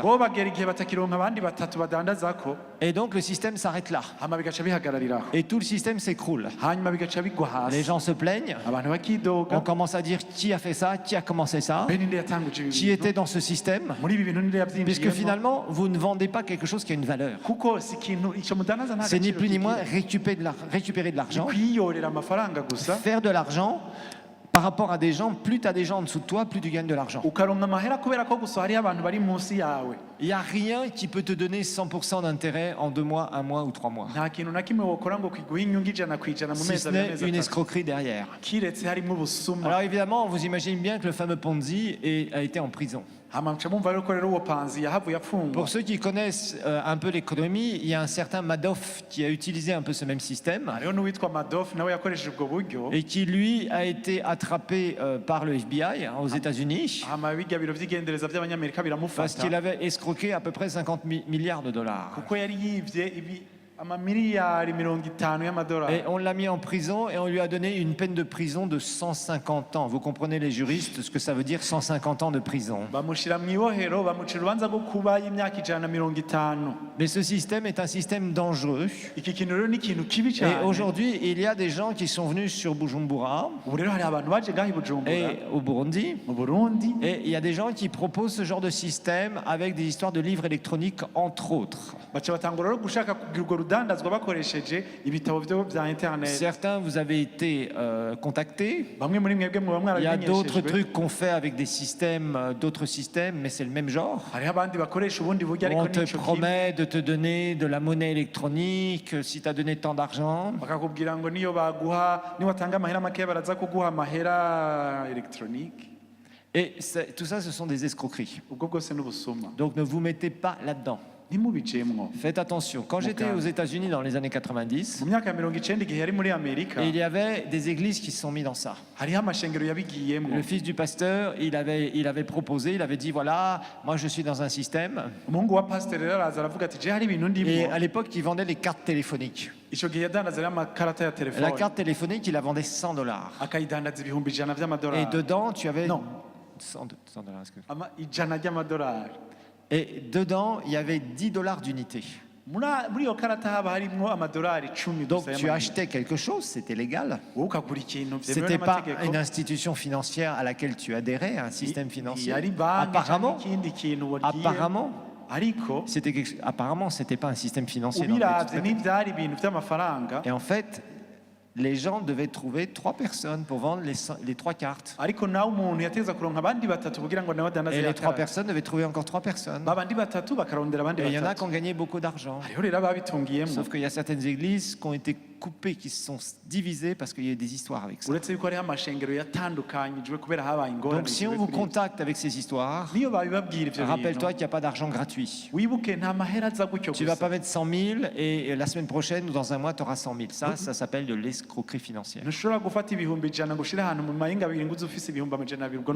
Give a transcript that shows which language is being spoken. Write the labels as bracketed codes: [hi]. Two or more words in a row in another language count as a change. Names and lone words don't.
[rn] bo bagera igihe batakironka abandi batatu badandazako [fr] Et donc le système s'arrête là. [rn] hama bigaca bihagarariraho [fr] Et tout le système s'écroule. [rn] hanyuma bigaca bigwa [fr] Les [rn] hasi [fr] gens se plaignent, [rn] abantu [fr] on [rn] bakidoga [fr] commence à dire qui a fait ça, qui a commencé ça, [rn] be ninde yatanguje ibi [fr] qui [rn] bintu [fr] était dans ce système, [rn] muri ibi bintu ninde [fr] puisque [rn] yavyinjiyemo [fr] finalement, vous ne vendez pas quelque chose qui a une valeur. [rn] kuko si ikintu ico mudandaza nta [fr] C'est ni [rn] gaciro [fr] plus ni moins [rn] kigira. [fr] récupérer de l'argent, [rn] kwiyorera amafaranga gusa [fr] faire de l'argent par rapport à des gens. Plus tu as des gens en dessous de toi, plus tu gagnes de l'argent. [rn] ukaronka amahera kubera ko gusa hariyo abantu bari munsi yawe [fr] Il n'y a rien qui peut te donner 100% d'intérêt en 2 mois, 1 mois ou 3 mois. [rn] nta kintu na kimwe wokora ngo kiguhe inyungu ijana kwijana mu [fr] Si [rn] mezi [fr] ce [rn] abiri [fr] n'est [rn] amezi [fr] une [rn] atatu [fr] escroquerie derrière. [rn] kiretse harimo ubusuma [fr] Alors évidemment, vous imaginez bien que le fameux Ponzi a été en prison. [rn] hama muca mumva rero ko rero uwo panzi yahavuye apfungwa [fr] Pour ceux qui connaissent un peu l'économie, il y a un certain Madoff qui a utilisé un peu ce même système [rn] hariho n'uwitwa Madoff nawe yakoresheje ubwo buryo [fr] et qui lui a été attrapé par le FBI aux États-Unis [rn] hama bijya biro vy'igendereza vy'abanyamerika [fr] parce [rn] biramufata [fr] qu'il avait escroqué à peu près 50 milliards de dollars. [rn] kuko yari yivye ibi amamiliyari 50 y'amadolari [fr] Et on l'a mis en prison et on lui a donné une peine de prison de 150 ans. Vous comprenez les juristes ce que ça veut dire 150 ans de prison. [rn] bamushira mw'ibohero bamucira urubanza rwo kuba y'imyaka 150 [fr] Mais ce système est un système dangereux. [rn] iki kintu rero ni ikintu kibi [fr] Et [rn] cyane [fr] aujourd'hui, il y a des gens qui sont venus sur Bujumbura [rn] ubu rero hari abantu baje ngaho i Bujumbura [fr] et au Burundi. [rn] mu Burundi [fr] Et il y a des gens qui proposent ce genre de système avec des histoires de livres électroniques, entre autres. [rn] baca batangura rero gushaka kugira urwo rudandazwa bakoresheje ibitabo vya internet [fr] Certains, vous avez été contactés. [rn] bamwe muri mwebwe muba [fr] Il y a d'autres [rn] mwarabimenyeshejwe [fr] trucs qu'on fait avec des systèmes, d'autres systèmes, mais c'est le même genre. [rn] hariho abandi bakoresha ubundi buryo ariko [fr] On te [rn] nico kimwe [fr] promet de te donner de la monnaie électronique si tu as donné tant d'argent. [rn] bakakubwira ngo niyo baguha niwatanga amahera makeya baraza kuguha amahera electronique [fr] Et tout ça, ce sont des escroqueries. [rn] ubwo bwose n'ubusuma [fr] Donc ne vous mettez pas là-dedans. [rn] ntimubicemwo [fr] Faites attention. Quand j'étais aux États-Unis dans les années 90, [rn] mu myaka ya 90 igihe yari muri Amerika [fr] il y avait des églises qui se sont mis dans ça. [rn] hariho amashengero yabigiyemwo [fr] Le fils du pasteur, il avait proposé, il avait dit voilà, moi je suis dans un système. [rn] umuhungu wa pasiteri rero araza aravuga ati je hari ibintu [fr] Et [rn] ndimo [fr] à l'époque, il vendait les cartes téléphoniques. [rn] ico gihe yadandaza rero amakarata ya [fr] La [rn] telefone [fr] carte téléphonique, il la vendait $100. [rn] akayidandaza ibihumbi 100 [fr] Et [rn] vy'amadolari [fr] dedans, tu avais Non. $100, est-ce que- [rn] 100 ry'amadolari [fr] Et dedans, il y avait $10 d'unité. [rn] muri iyo karata haba harimwo amadolari 10 [fr] Donc [rn] gusa [fr] tu [rn] y'amayero. [fr] achetais quelque chose, c'était légal. [rn] wowe ukagura ikintu vyemewe [fr] C'était pas [rn] n'amategeko [fr] une institution financière à laquelle tu adhérais, un système financier. [rn] yari banki [fr] Apparemment, [rn] canke ikindi kintu wagiye [fr] apparemment, [rn] ariko [fr] c'était pas un système financier. dans [rn] ubiravye [fr] lequel tu [rn] n'ivyari ibintu vy'amafaranga [fr] étais. Et en fait, les gens devaient trouver 3 personnes pour vendre les 3 cartes. [rn] ariko nawe umuntu yateza kuronka abandi batatu kugira ngo nawe adandaze [fr] Et [rn] ya [fr] les 3 [rn] karata [fr] personnes devaient trouver encore 3 personnes. [rn] babandi batatu bakarondera abandi [fr] Et il y en a qui [rn] batatu [fr] ont gagné beaucoup d'argent. [rn] hariho rero ababitungiyemwo [fr] Sauf qu'il y a certaines églises qui ont été coupées, qui se sont divisées parce qu'il y a eu des histoires avec ça. [rn] uretse yuko hariho amashengero yatandukanyijwe kubera habaye ingorane [fr] Donc si on [rn] zivuye [fr] vous [rn] kuri ivyo. [fr] contacte avec ces histoires, [rn] niyo babibabwira ivyo [fr] rappelle-toi [rn] bintu [fr] qu'il n'y a pas d'argent gratuit. [rn] wibuke nta mahera aza gutyo [fr] Tu vas [rn] gusa [fr] pas mettre 100 000 et la semaine prochaine ou dans un mois, tu auras 100 000. Ça s'appelle de l'escroquerie financière. [rn] ntushobora gufata ibihumbi 100 ngo ushire ahantu mu mahinga abiri ngo uze ufise ibihumbi 200 ubwo